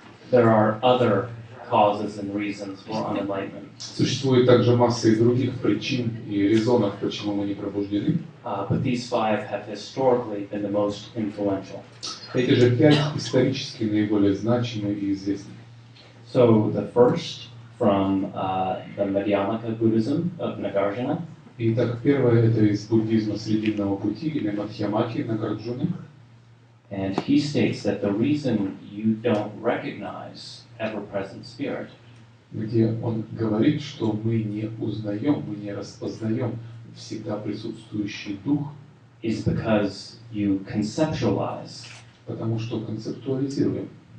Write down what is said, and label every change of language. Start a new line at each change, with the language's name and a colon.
English: There are other causes and reasons for unenlightenment.
Russian: Существует также масса и других причин и резонов, почему мы не пробуждены.
English: But these 5 have historically been the most influential.
Russian: Эти же 5 исторически наиболее значимы и известны.
English: So the first from the Madhyamaka Buddhism of Nagarjuna.
Russian: Итак, первое это из буддизма Срединного пути или Мадхьямаки Нагарджуны.
English: And he states that the reason you don't recognize ever-present spirit
Russian: где он говорит, что мы не узнаем, мы не распознаем всегда присутствующий дух,
English: is because you conceptualize
Russian: потому что концептуализируем,